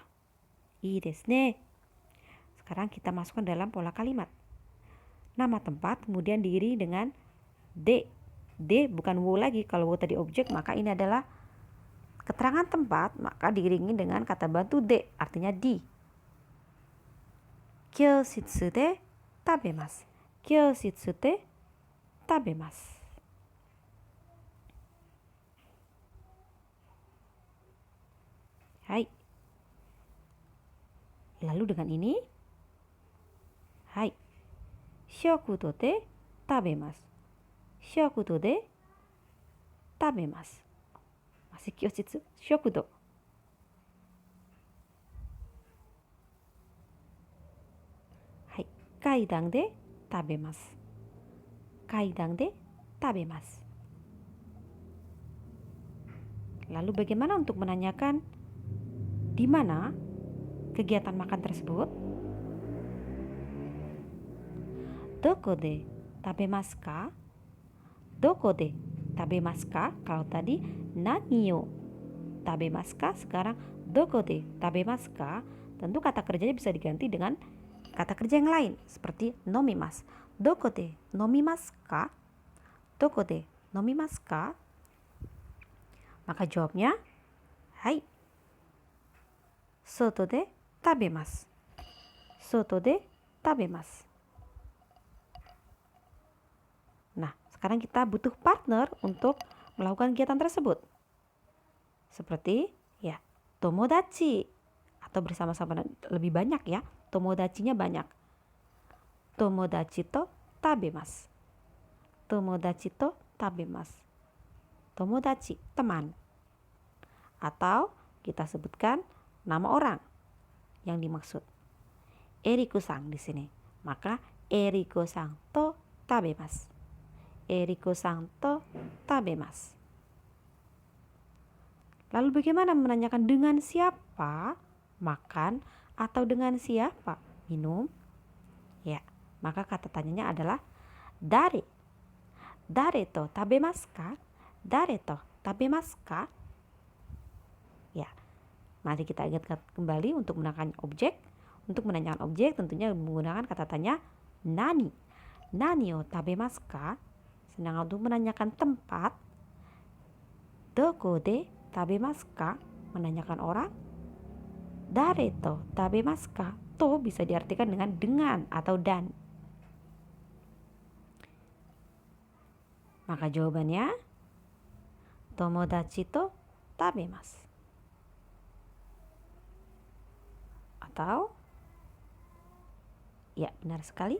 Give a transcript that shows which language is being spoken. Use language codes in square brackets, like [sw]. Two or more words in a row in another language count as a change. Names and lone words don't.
[ja] いいですね. [id] Sekarang kita masukkan dalam pola kalimat. Nama tempat kemudian diiringi dengan de. De bukan wo lagi. Kalau wo tadi objek, maka ini adalah keterangan tempat, maka diiringi dengan kata bantu de, artinya di. [ja] 教室で食べます. 教室で食べます. Hai. [id] Lalu dengan ini, hai. [ja] 食堂で食べます。食堂で食べます. [id] Masih kyoshitsu, shokudo. Hai. [ja] 階段で食べます。階段で食べます. [id] Lalu bagaimana untuk menanyakan di mana kegiatan makan tersebut? [ja] どこで食べますか? どこで食べますか? [id] Kalau tadi [ja] 何を食べますか, sekarang どこで食べますか? [id] Tentu kata kerjanya bisa diganti dengan kata kerja yang lain seperti nomimasu. [ja] どこで飲みますか? どこで飲みますか? [id] Maka jawabnya, hai. [ja] 外で食べます. 外で食べます. [id] Nah, sekarang kita butuh partner untuk melakukan kegiatan tersebut. Seperti ya, tomodachi atau bersama-sama lebih banyak ya. Tomodachinya banyak. [ja] 友達と食べます. 友達と食べます. Tomodachi, [id] teman. Atau kita sebutkan nama orang yang dimaksud. Eriko-san di sini. [ja] Maka えりこさんと食べます. えりこさんと食べます. [id] Lalu bagaimana menanyakan dengan siapa makan atau dengan siapa minum? Ya, maka kata tanyanya adalah dare. [ja] 誰と食べますか？誰と食べますか? [id] Ya, mari kita ingat kembali untuk menggunakan objek. Untuk menanyakan objek tentunya menggunakan kata tanya nani. [ja] 何を食べますか? [id] Sedangkan untuk menanyakan tempat, [ja] どこで食べますか? [id] Menanyakan orang. [ja] 誰と食べますか? [id] To bisa diartikan dengan atau dan. Maka jawabannya [ja] 友達と食べます. [id] Atau ya, benar sekali.